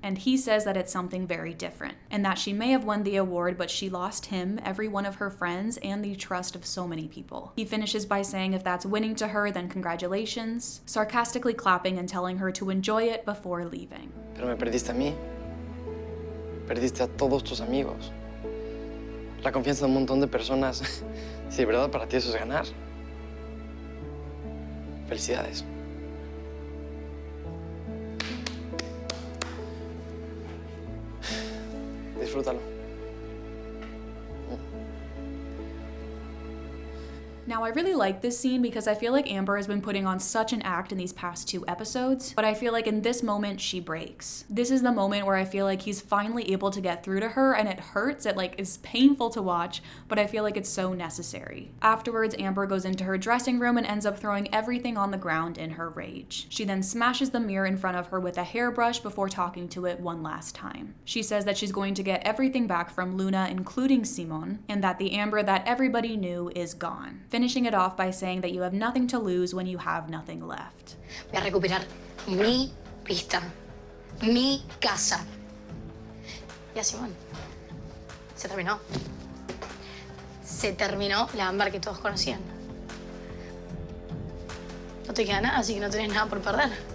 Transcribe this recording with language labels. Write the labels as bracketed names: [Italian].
[English] And he says that it's something very different, and that she may have won the award, but she lost him, every one of her friends, and the trust of so many people. He finishes by saying if that's winning to her, then congratulations, sarcastically clapping and telling her to enjoy it before leaving. [Spanish] Pero me perdiste a mí. Perdiste a todos tus amigos. La confianza de un montón de personas. Si de verdad para ti eso es ganar. Felicidades. Disfrútalo. [English] Now, I really like this scene because I feel like Amber has been putting on such an act in these past 2 episodes, but I feel like in this moment, she breaks. This is the moment where I feel like he's finally able to get through to her, and it hurts. It is painful to watch, but I feel like it's so necessary. Afterwards, Amber goes into her dressing room and ends up throwing everything on the ground in her rage. She then smashes the mirror in front of her with a hairbrush before talking to it one last time. She says that she's going to get everything back from Luna, including Simón, and that the Amber that everybody knew is gone. Finishing it off by saying that you have nothing to lose when you have nothing left. [Spanish] Voy a recuperar mi pista, mi casa. Ya, Simón, se terminó. Se terminó la ámbar que todos conocían. No te queda nada, así que no tenés nada por perder.